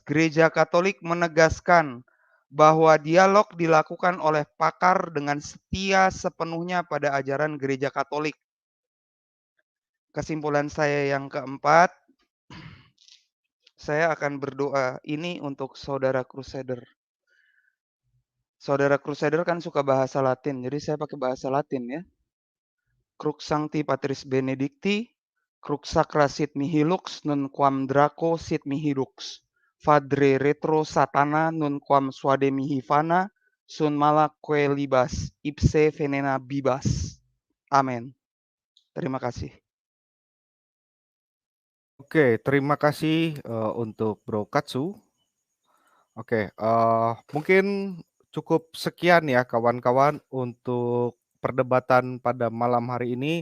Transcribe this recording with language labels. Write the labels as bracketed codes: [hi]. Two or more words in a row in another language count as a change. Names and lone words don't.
[id] Gereja Katolik menegaskan bahwa dialog dilakukan oleh pakar dengan setia sepenuhnya pada ajaran Gereja Katolik. Kesimpulan saya yang keempat, saya akan berdoa ini untuk saudara Crusader. Saudara Crusader kan suka bahasa Latin, jadi saya pakai bahasa Latin ya. [la] Crux Sancti Patris Benedicti, Crux Sacra sit mihi lux, non quam Draco sit mihi lux. Fadre retro satana, non quam suade mihi fana, sun mala que libas, ipse venena bibas. [id] Amin. Terima kasih. Oke, terima kasih untuk Bro Katsu. Oke, mungkin cukup sekian ya kawan-kawan untuk perdebatan pada malam hari ini.